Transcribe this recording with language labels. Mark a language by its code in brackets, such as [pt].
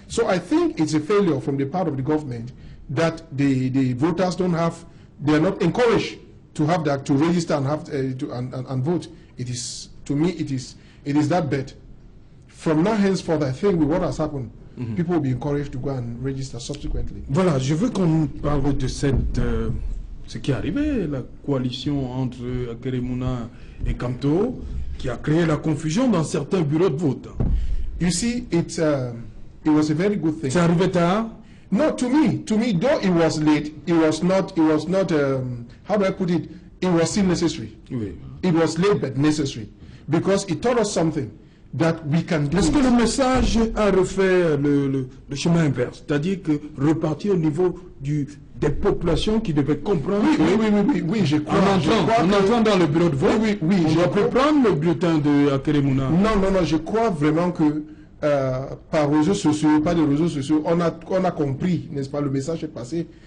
[en] So I think it's a failure from the part of the government that the voters don't have, they are not encouraged to have that, to register and have and vote. It is, to me, it is that bad. From now henceforth, I think with what has happened, people will be encouraged to go and register subsequently. [fr] Voilà, je veux qu'on parle de cette, ce qui est arrivé, la coalition entre Akeremouna et Kamto, qui a créé la confusion dans certains bureaux de vote. [en] You see, it was a very good thing. [fr] C'est arrivé tard? [en] No, to me, though it was late, it was not, how do I put it? It was still necessary. [fr] Oui. [en] It was late but necessary, because it taught us something. That we can do. [fr] Est-ce que le message a refait le chemin inverse, c'est-à-dire que repartir au niveau des populations qui devaient comprendre oui, je crois. En entrant dans le bureau de vote, on doit prendre le bulletin de Akeremouna. Non, je crois vraiment que par réseaux sociaux, pas de réseaux sociaux, on a compris, n'est-ce pas, le message est passé.